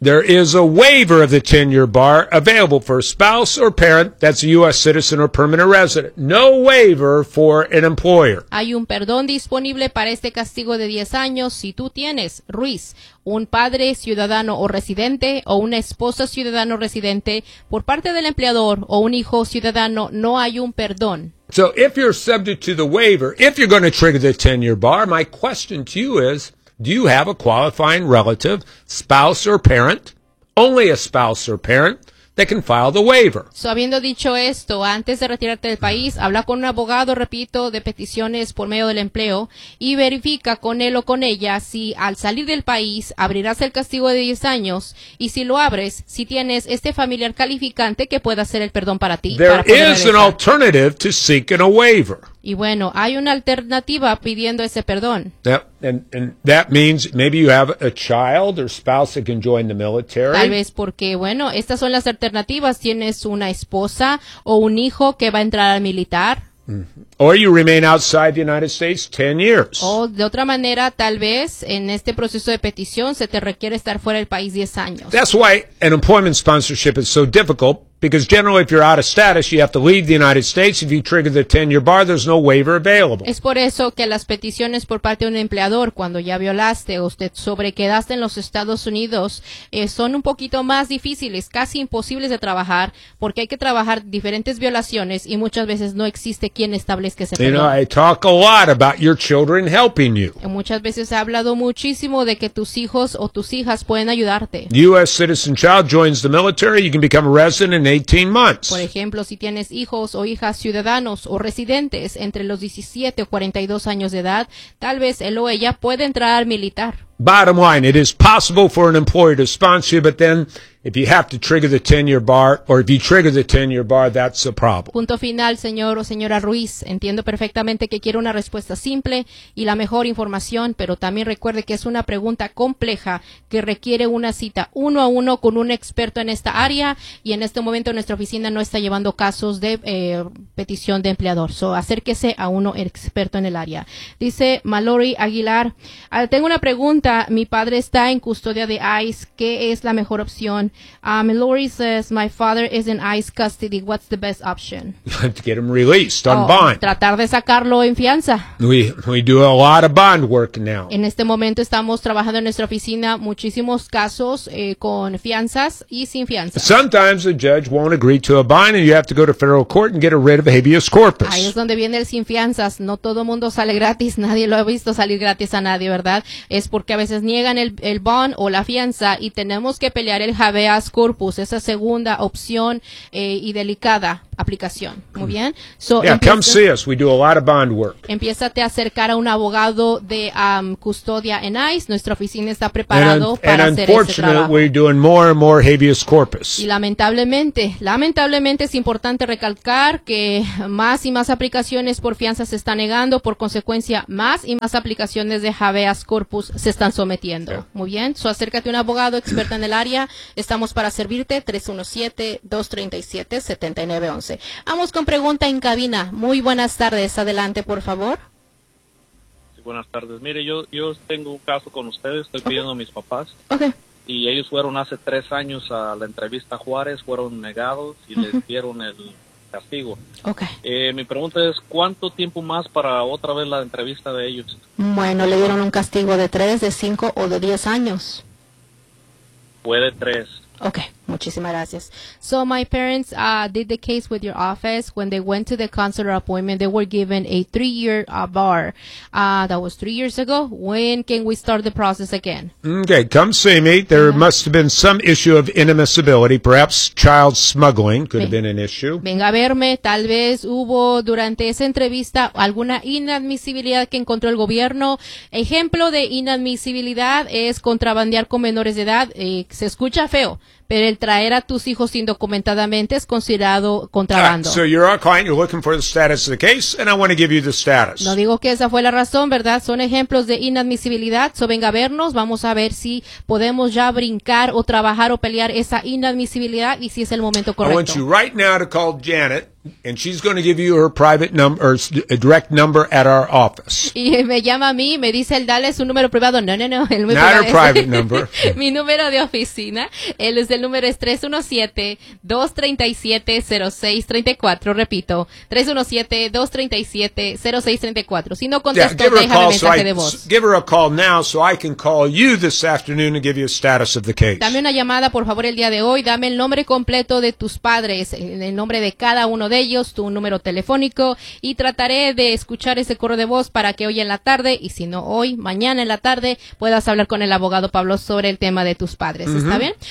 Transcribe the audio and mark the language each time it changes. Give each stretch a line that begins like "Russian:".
English: There is a waiver of the 10-year bar available for a spouse or parent that's a U.S. citizen or permanent resident. No waiver for an employer.
Spanish: Hay un perdón disponible para este castigo de 10 años si tú tienes, Ruiz, un padre ciudadano o residente o una esposa ciudadano residente por parte del empleador o un hijo ciudadano, no hay un perdón.
English: So if you're subject to the waiver, if you're going to trigger the 10-year bar, my question to you is, do you have a qualifying relative, spouse or parent, only a spouse or parent, they can file the waiver.
Spanish: So, habiendo dicho esto, antes de retirarte del país, habla con un abogado, repito, de peticiones por medio del empleo y verifica con él o con ella si al salir del país abrirás el castigo de 10 años y si lo abres, si tienes este familiar calificante que pueda hacer el perdón para ti.
English: There is an alternative to seeking a waiver.
Spanish: Y bueno, hay una alternativa pidiendo ese perdón.
English: Yep. And that means maybe you have a child or spouse that can join the military.
Spanish: Tal vez porque, bueno, estas son las alternativas. Tienes una esposa o un hijo que va a entrar al militar.
English: Or you remain outside the United States 10 years.
Spanish: O de otra manera, tal vez en este proceso de petición se te requiere estar fuera del país 10 años.
English: That's why an employment sponsorship is so difficult, because generally if you're out of status, you have to leave the United States. If you trigger the 10-year bar, there's no waiver available.
Spanish: Es por eso que las peticiones por parte de un empleador cuando ya violaste o usted sobrequedaste en los Estados Unidos son un poquito más difíciles, casi imposibles de trabajar, porque hay que trabajar diferentes violaciones y muchas veces no existe quien establezca ese perdón.
English: You know, I talk a lot about your children helping you.
Spanish: Y muchas veces he hablado muchísimo de que tus hijos o tus hijas pueden ayudarte.
English: U.S. citizen child joins the military, you can become a resident in 18 months.
Spanish: Por ejemplo, si tienes hijos o hijas ciudadanos o residentes entre los 17 o 42 años de edad, tal vez él o ella puede entrar al militar.
English: Bottom line, it is possible for an employer to sponsor you, but then if you have to trigger the 10-year bar, or if you trigger the 10-year bar, that's a problem.
Spanish: Punto final, señor o señora Ruiz. Entiendo perfectamente que quiere una respuesta simple y la mejor información, pero también recuerde que es una pregunta compleja que requiere una cita uno a uno con un experto en esta área, y en este momento nuestra oficina no está llevando casos de petición de empleador. So, acérquese a uno experto en el área. Dice Mallory Aguilar, tengo una pregunta. Mi padre está en custodia de ICE. ¿Qué es la mejor opción?
English: Lori says, my father is in ICE custody. What's the best option? To get him released on bond.
Spanish: Tratar de sacarlo en fianza.
English: We do a lot of bond work now.
Spanish: En este momento estamos trabajando en nuestra oficina muchísimos casos con fianzas y sin fianzas.
English: Sometimes a judge won't agree to a bond and you have to go to federal court and get a writ of habeas corpus.
Spanish: Ahí es donde viene el sin fianzas. No todo mundo sale gratis. Nadie lo ha visto salir gratis a nadie, ¿verdad? Es porque a veces niegan el bond o la fianza y tenemos que pelear el habeas corpus, esa segunda opción y delicada aplicación. Muy bien.
English: So, yeah,
Spanish: empieza,
English: come see us. We do a lot of bond work.
Spanish: Empieza a acercar a un abogado de custodia en ICE. Nuestra oficina está preparado para hacer ese trabajo.
English: And unfortunately, we're doing more and more habeas corpus.
Spanish: Y lamentablemente es importante recalcar que más y más aplicaciones por fianza se están negando. Por consecuencia, más y más aplicaciones de habeas corpus se están sometiendo. Yeah. Muy bien. So, acércate a un abogado experto en el área. Estamos para servirte. 317-237-7911. Vamos con pregunta en cabina. Muy buenas tardes. Adelante, por favor. Sí, buenas tardes. Mire, yo tengo un caso con ustedes. Estoy pidiendo a mis papás. Okay. Y ellos fueron hace 3 años a la entrevista a Juárez. Fueron negados y les dieron el castigo. Okay. Mi pregunta es, ¿cuánto tiempo más para otra vez la entrevista de ellos? Bueno, le dieron un castigo de 3, de 5 o de 10 años. Puede 3. Okay, muchísimas gracias.
English: So my parents did the case with your office. When they went to the consular appointment, they were given a 3-year bar. That was 3 years ago. When can we start the process again? Okay, come see me. There must have been some issue of inadmissibility. Perhaps child smuggling could have been an issue.
Spanish: Venga a verme. Tal vez hubo durante esa entrevista alguna inadmisibilidad que encontró el gobierno. Ejemplo de inadmisibilidad es contrabandear con menores de edad. Se escucha feo. Pero el traer a tus hijos indocumentadamente es considerado contrabando.
English: So you're our client, you're looking for the status of the case, and I want to give you the status.
Spanish: No digo que esa fue la razón, ¿verdad? Son ejemplos de inadmisibilidad. So venga a vernos, vamos a ver si podemos ya brincar o trabajar o pelear esa inadmisibilidad y si es el momento correcto.
English: I want you right now to call Janet. And she's going to give you her private number, a direct number at our office.
Spanish: Y me llama a mí, me dice, dale su número privado. No, no, no. El
English: Not
Spanish: privado.
English: Her private number.
Spanish: Mi número de oficina, el número es 317-237-0634. Repito, 317-237-0634. Si no contesto, déjame mensaje so de voz.
English: Give her a call now so I can call you this afternoon and give you a status of the case.
Spanish: Dame una llamada, por favor, el día de hoy. Dame el nombre completo de tus padres, el nombre de cada uno de ellos, tu número telefónico, y trataré de escuchar ese correo de voz para que hoy en la tarde, y si no hoy, mañana en la tarde, puedas hablar con el abogado Pablo sobre el tema de tus padres. ¿Está bien?